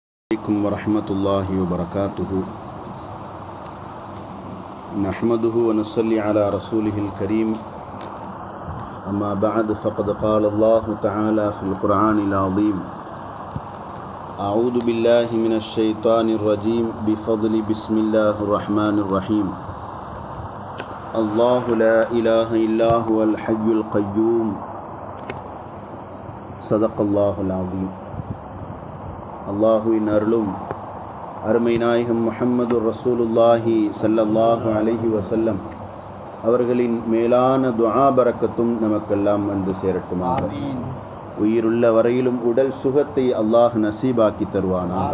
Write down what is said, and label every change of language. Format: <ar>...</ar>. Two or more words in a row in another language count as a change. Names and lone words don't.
<ar>عليكم ورحمة الله وبركاته نحمده ونصلي على رسوله الكريم أما بعد فقد قال الله تعالى في القرآن العظيم أعوذ بالله من الشيطان الرجيم بفضل بسم الله الرحمن الرحيم الله لا إله إلا هو الحي القيوم صدق الله العظيم.</ar> <ta>அல்லாஹுவின் அருளும் அருமை நாயகம் முஹம்மது</ta> <ar>رسول الله صلى الله عليه وسلم</ar> <ta>அவர்களின் மேலான துஆ பரக்கத்தும் நமக்கெல்லாம் வந்து சேரட்டுமாக. உயிருள்ள வரையிலும் உடல் சுகத்தை அல்லாஹ் நசீபாக்கி தருவானாக.</ta>